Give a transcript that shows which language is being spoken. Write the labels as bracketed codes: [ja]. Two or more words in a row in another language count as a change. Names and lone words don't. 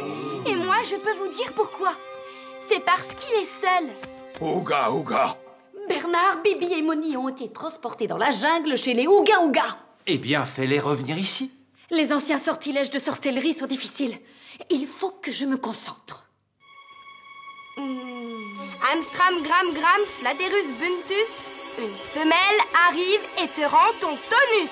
[fr] Et moi, je peux vous dire pourquoi. C'est parce qu'il est seul. Ouga, ouga. Bernard, Bibi et Moni ont été transportés dans la jungle chez les Ouga Ouga. Eh bien, fais-les revenir ici. Les anciens sortilèges de sorcellerie sont difficiles. Il faut que je me concentre. Amstram gram gram Flatterus buntus. Une femelle arrive et te rend ton tonus.